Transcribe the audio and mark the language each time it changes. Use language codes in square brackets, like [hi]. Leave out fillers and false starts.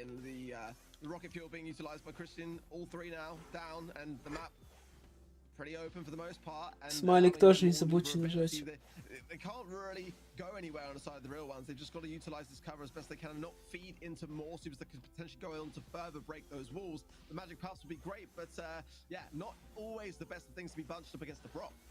[en] And the rocket fuel being utilized by Christian. All three now down, and the map pretty open for the most part. And [ru] Смайлик тоже не забудьте нажать. [en] They can't really go anywhere on the side of the real ones. They've just got to utilize this cover as best they can and not feed into more supers that could potentially go on to further break those walls. The magic puffs would be great, but yeah, not always the best of things to be bunched up against the Brock.